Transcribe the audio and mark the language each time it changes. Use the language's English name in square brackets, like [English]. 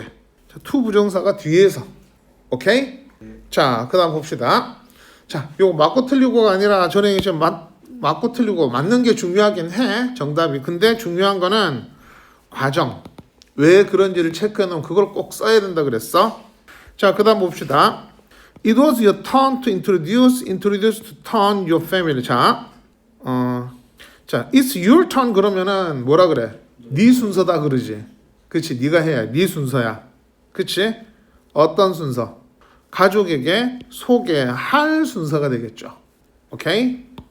[Korean] 자, to 부정사가 뒤에서. 오케이? 자, 그 다음 봅시다. 자, 요거 맞고 틀리고가 아니라 전에 지금 맞고 틀리고 맞는 게 중요하긴 해. 정답이. 근데 중요한 거는 과정. 왜 그런지를 체크해 놓으면 그걸 꼭 써야 된다 그랬어. 자, 그 다음 봅시다. [English] It was your turn to introduce to turn your family. [Korean] 자, [English] it's your turn [Korean] 그러면은 뭐라 그래? 네 순서다 그러지. 그치? 네가 해야 네 순서야. 그치? 어떤 순서? 가족에게 소개할 순서가 되겠죠. 오케이?